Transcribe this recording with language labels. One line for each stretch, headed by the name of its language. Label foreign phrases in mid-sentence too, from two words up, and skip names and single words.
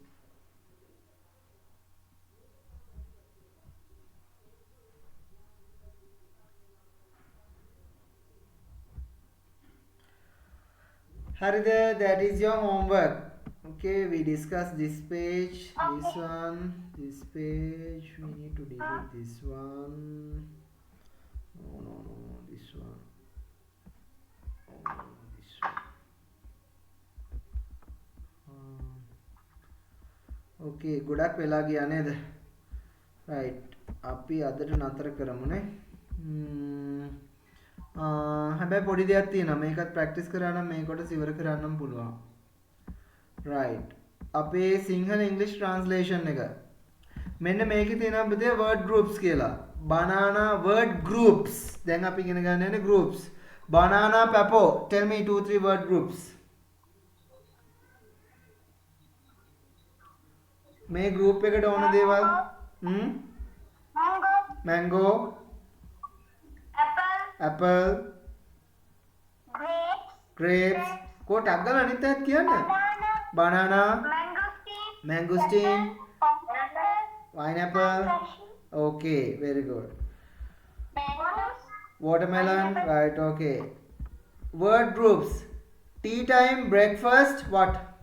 English: Harida, that is your homework. Okay, we discussed this page, this one, this page. We need to delete this one. No, this one. Oh, this one.
Sinhala: Okay, ගොඩක් වෙලා ගියා නේද? Right. අපි අදට නතර කරමු නේ. හැබැයි පොඩි දෙයක් තියෙනවා. මේකත් ප්‍රැක්ටිස් කරා නම් මේකට ඉවර කරන්නම පුළුවන්. Right. අපේ සිංහල ඉංග්‍රීසි ට්‍රාන්ස්ලේෂන් එක. මෙන්න මේකේ තියෙනවා පුතේ
English: word groups
Sinhala: කියලා.
English: banana word groups.
Sinhala: දැන් අපි ඉගෙන ගන්න යන්නේ groups.
English: banana papo. Tell me 2 3 word groups.
Sinhala: මේ group එකට ඕන දේවල්
English: Mango. mango Apple. apple Grapes. grapes
Sinhala: කො ටක් ගාලා අනිත් එකක් කියන්න
English: banana mangosteen pineapple okay very good watermelon right okay word groups tea time breakfast what